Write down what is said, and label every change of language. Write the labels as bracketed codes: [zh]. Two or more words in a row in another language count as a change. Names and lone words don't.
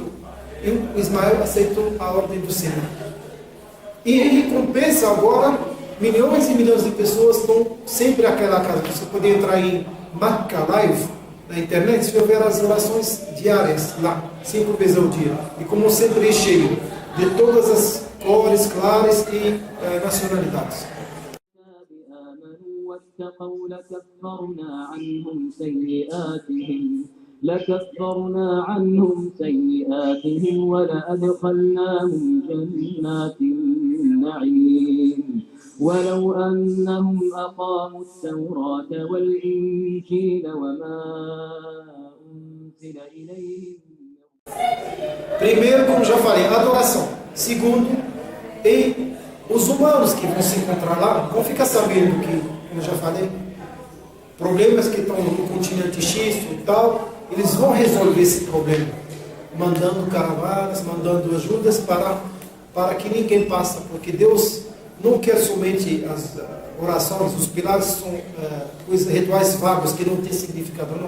[pt] E Ismael aceitou a ordem do Senhor. E em recompensa agora, milhões e milhões de pessoas estão sempre àquela casa. Você pode entrar em Makkah Live, na internet, se ver as orações diárias lá, 5 vezes ao dia. E como sempre é cheio de todas as cores claras e nacionalidades. [ar] لكفرنا عنهم سيئاتهم ولأدخلناهم جنات النعيم ولو أنهم أقاموا التوراة والإنجيل وما أنزل إليهم. [pt] Primeiro, como já falei, adoração. Segundo, e os humanos que vão se encontrar lá vão ficar sabendo que, como já falei, problemas que estão no continente X e tal, eles vão resolver esse problema, mandando caravanas, mandando ajudas para que ninguém passe, porque Deus não quer somente as orações, os pilares são rituais vagos que não têm significado, não.